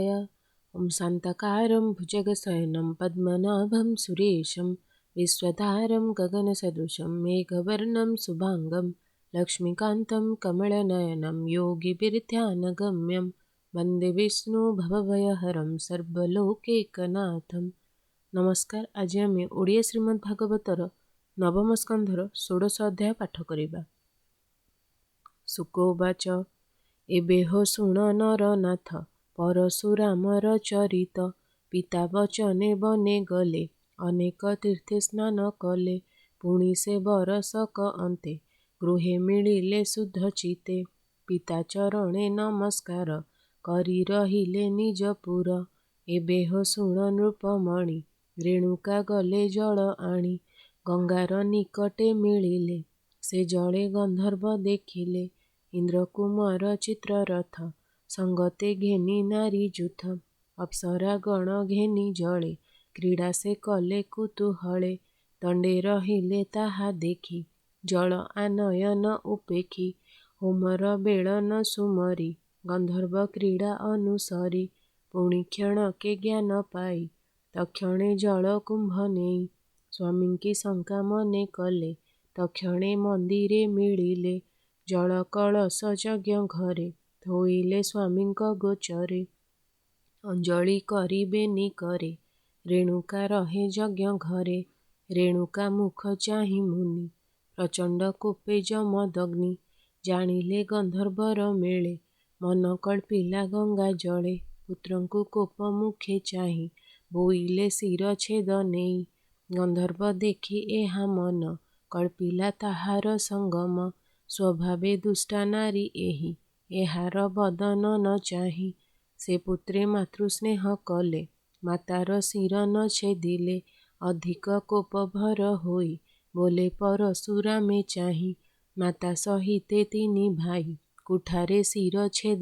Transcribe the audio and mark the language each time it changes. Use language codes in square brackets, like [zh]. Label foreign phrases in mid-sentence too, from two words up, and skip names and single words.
[sa] ॐ शान्ताकारं भुजगशयनं पद्मनाभं सुरेशं विश्वधारं गगनसदृशं मेघवर्णं शुभाङ्गं लक्ष्मीकान्तं कमलनयनं योगिभिर्ध्यानगम्यं वन्दे विष्णु भवभयहरं सर्वलोकैकनाथं। [or] नमस्कार। ଆଜ ଆମ ଓଡ଼ିଆ ଶ୍ରୀମଦ୍ ଭାଗବତର ନବମ ସ୍କନ୍ଧର 16 ଅଧ୍ୟାୟ ପାଠ କରିବା। ସୁକୋବାଚ ଏବେ ହୋ ଶୁଣ ନରନାଥ ପରଶୁରାମର ଚରିତ ପିତା ବଚନେ ବନେ ଗଲେ ଅନେକ ତୀର୍ଥେ ସ୍ନାନ କଲେ ପୁଣି ସେ ବରସକ ଅନ୍ତେ ଗୃହେ ମିଳିଲେ ଶୁଦ୍ଧ ଚିତେ ପିତା ଚରଣେ ନମସ୍କାର କରି ରହିଲେ ନିଜପୁର ଏବେ ହୋ ଶୁଣ ନୃପମଣି ରେଣୁକା ଗଲେ ଜଳ ଆଣି ଗଙ୍ଗାର ନିକଟେ ମିଳିଲେ ସେ ଜଳେ ଗନ୍ଧର୍ବ ଦେଖିଲେ ଇନ୍ଦ୍ର କୁମାର ଚିତ୍ରରଥ ସଙ୍ଗତେ ଘେନି ନାରୀ ଯୂଥ ଅପ୍ସରା ଗଣ ଘେନି ଜଳେ କ୍ରୀଡ଼ା ସେ କଲେ କୁତୂହଳେ ଦଣ୍ଡେ ରହିଲେ ତାହା ଦେଖି ଜଳ ଆନୟନ ଉପେଖି ହୋମର ବେଳନ ସୁମରି ଗନ୍ଧର୍ବ କ୍ରୀଡ଼ା ଅନୁସରି ପୁଣି କ୍ଷଣ କେ ଜ୍ଞାନ ପାଇ ତକ୍ଷଣେ ଜଳ କୁମ୍ଭ ନେଇ ସ୍ୱାମୀ କି ଶଙ୍କା ମନେ କଲେ ତକ୍ଷଣେ ମନ୍ଦିରେ ମିଳିଲେ ଜଳ କଳସ ଯଜ୍ଞ ଘରେ ଥୋଇଲେ ସ୍ୱାମୀଙ୍କ ଗୋଚରେ ଅଞ୍ଜଳି କରିବେ ନିକରେ ରେଣୁକା ରହେ ଯଜ୍ଞ ଘରେ ରେଣୁକା ମୁଖ ଚାହି ମୁନି ପ୍ରଚଣ୍ଡ କୋପେ ଜମଦଗ୍ନି ଜାଣିଲେ ଗନ୍ଧର୍ବର ମେଳେ ମନ କଳ୍ପିଲା ଗଙ୍ଗା ଜଳେ ପୁତ୍ରଙ୍କୁ କୋପ ମୁଖେ ଚାହି ବୋଇଲେ ଶିର ଛେଦ ନେଇ ଗନ୍ଧର୍ବ ଦେଖି ଏହା ମନ କଳ୍ପିଲା ତାହାର ସଙ୍ଗମ ସ୍ୱଭାବେ ଦୁଷ୍ଟା ନାରୀ ଏହି ଏହାର ବଦନ ନ ଚାହି ସେ ପୁତ୍ରେ ମାତୃସ୍ନେହ କଲେ ମାତାର ଶିର ନ ଛେଦିଲେ ଅଧିକ କୋପ ଭର ହୋଇ ବୋଲେ ପରଶୁରାମେ ଚାହି ମାତା ସହିତେ ତିନି ଭାଇ କୁଠାରେ ଶିର ଛେଦ